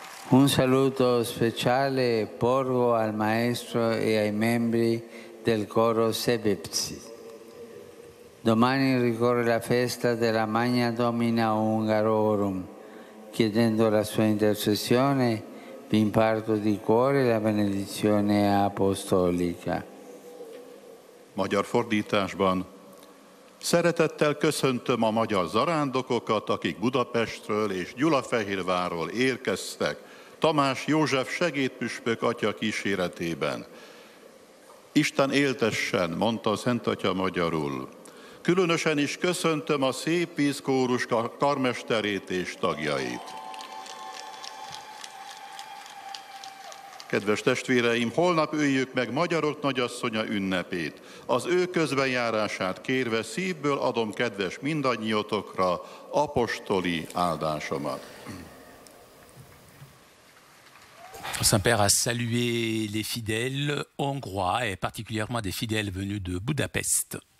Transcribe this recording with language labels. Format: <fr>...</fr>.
<it>Un saluto speciale porgo al maestro e ai membri del coro Sebepsi. Domani ricorre la festa della Magna Domina Hungarorum. Chiedendo la sua intercessione, vi imparto di cuore la benedizione apostolica.</it> <hu>Magyar fordításban: Szeretettel köszöntöm a magyar zarándokokat, akik Budapestről és Gyulafehérvárról érkeztek, Tamás József segédpüspök atya kíséretében. Isten éltessen, mondta a Szent Atya magyarul. Különösen is köszöntöm a Szép Víz Kórus karmesterét és tagjait. Kedves testvéreim, holnap üljük meg Magyarok Nagyasszonya ünnepét. Az ő közbenjárását kérve szívből adom kedves mindannyiotokra apostoli áldásomat.</hu> <fr>Le Saint-Père a salué les fidèles hongrois et particulièrement des fidèles venus de Budapest.</fr>